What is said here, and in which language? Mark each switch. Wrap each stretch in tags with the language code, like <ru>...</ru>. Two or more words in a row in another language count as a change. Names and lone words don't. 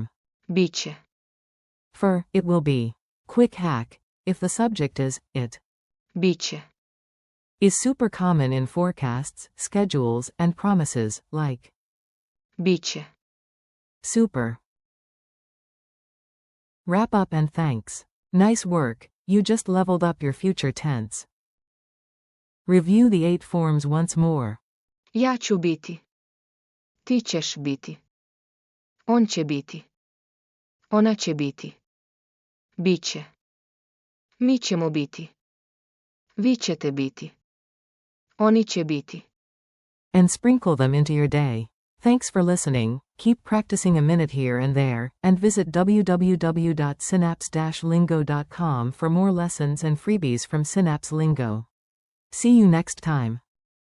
<sr>Biće.</sr> <en>for it will be. Quick hack. If the subject is it,</en> <sr>Biće.</sr> <en>is super common in forecasts, schedules, and promises, like</en> <sr>Biće.</sr> <en>super. Wrap up and thanks. Nice work, you just leveled up your future tense. Review the 8 forms once more.</en> <sr>Ja ću biti. Ti ćeš biti. On će biti. Ona će biti. Biće. Mi ćemo biti. Vi ćete biti. Oni će biti.</sr> <en>And sprinkle them into your day. Thanks for listening. Keep practicing a minute here and there, and visit www.synapse-lingo.com for more lessons and freebies from Synapse Lingo. See you next time.</en>